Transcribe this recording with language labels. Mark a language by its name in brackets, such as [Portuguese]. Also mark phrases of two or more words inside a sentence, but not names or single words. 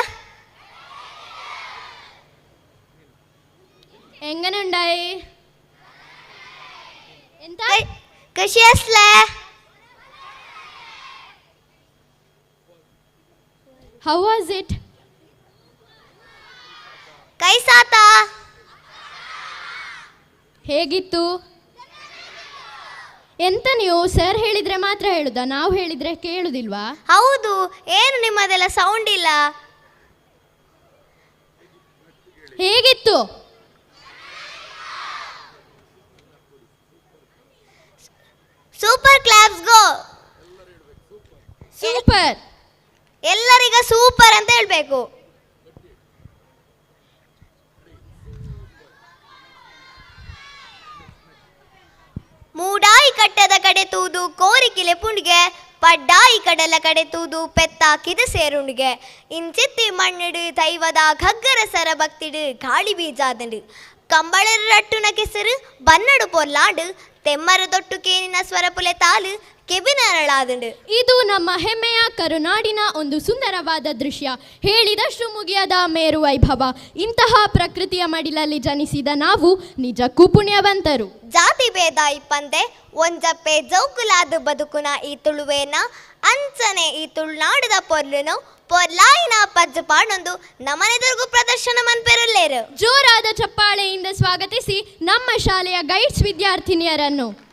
[Malayalam] എങ്ങനെയുണ്ടായി? എന്താ [Marathi] कशी असला? [English] How was it? [Hindi] कैसा था? [Kannada] ಹೇಗಿತ್ತು? ಎಂತ ನೀವು ಸರ್ ಹೇಳಿದ್ರೆ ಮಾತ್ರ ಹೇಳುದಾ? ನಾವು ಹೇಳಿದ್ರೆ ಕೇಳುದಿಲ್ವಾ? ಹೌದು, ಏನು ನಿಮ್ಮದೆಲ್ಲ ಸೌಂಡ್ ಇಲ್ಲ. ಹೇಗಿತ್ತು? [English] super claps go. [Kannada] ಸೂಪರ್. ಎಲ್ಲರಿಗ ಸೂಪರ್ ಅಂತ ಹೇಳ್ಬೇಕು. [Tulu] ಮೂಡಾಯಿ ಕಟ್ಟದ ಕಡೆ ತೂದು ಕೋರಿಕಿಲೆ ಪುಂಡಿಗೆ, ಪಡ್ಡಾಯಿ ಕಡಲ ಕಡೆ ತೂದು ಪೆತ್ತಾಕಿದ ಸೇರುಂಡಿಗೆ, ಇಂಚಿತ್ತಿ ಮಣ್ಣಿಡು ದೈವದ ಖಗ್ಗರ ಸರ ಭಕ್ತಿಡು ಗಾಳಿ ಬೀಜಾದಂಡು, ಕಂಬಳರ ರಟ್ಟುನ ಕೆಸರು ಬನ್ನಡು ಪೊರ್ಲಾಡು, ತೆಮ್ಮರ ದೊಟ್ಟು ಕೇನಿನ ಸ್ವರಪುಲೆ ತಾಲು ಕೆಬಿನರಳಾದಂಡು. [Kannada] ಇದು ನಮ್ಮ ಹೆಮ್ಮೆಯ ಕರುನಾಡಿನ ಒಂದು ಸುಂದರವಾದ ದೃಶ್ಯ. ಹೇಳಿದಷ್ಟು ಮುಗಿಯದ ಮೇರು ವೈಭವ. ಇಂತಹ ಪ್ರಕೃತಿಯ ಮಡಿಲಲ್ಲಿ ಜನಿಸಿದ ನಾವು ನಿಜಕ್ಕೂ ಪುಣ್ಯವಂತರು. [Tulu] ಜಾತಿ ಭೇದ ಇಪ್ಪಂದೆ ಒಂಜಪ್ಪೆ ಜೌಕುಲಾದ ಬದುಕುನ ಈ ತುಳುವೇನ ಅಂಚನೆ ಈ ತುಳುನಾಡದ ಪೊರ್ಲುನು ಪೊರ್ಲಾಯಿನ ಪಜ್ಜು ಪಾಡೊಂದು ನಮನೆದುರ್ಗು ಪ್ರದರ್ಶನ ಮನ್ಪೆರಲ್ಲೇರು. [Kannada] ಜೋರಾದ ಚಪ್ಪಾಳೆಯಿಂದ ಸ್ವಾಗತಿಸಿ ನಮ್ಮ ಶಾಲೆಯ ಗೈಡ್ಸ್ ವಿದ್ಯಾರ್ಥಿನಿಯರನ್ನು.